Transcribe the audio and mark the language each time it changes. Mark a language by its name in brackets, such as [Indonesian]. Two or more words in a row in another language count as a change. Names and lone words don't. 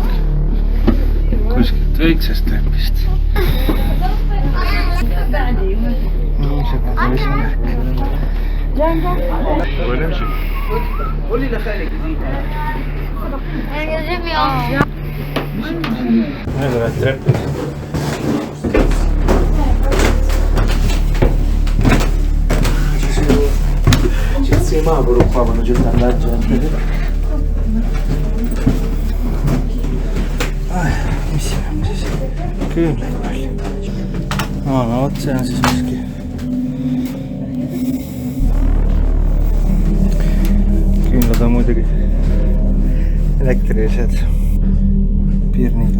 [Estonian] Kuskilt väiksest trepist. Nii, see ka esimärk. Nüüd oled trepis. [Italian] Semaforo qua quando c'è tanta gente. [Estonian] Mis siin on siis? Küünlaid palju. No vot, see on siis miski. Küünlad on muidugi elektrilised piirniga.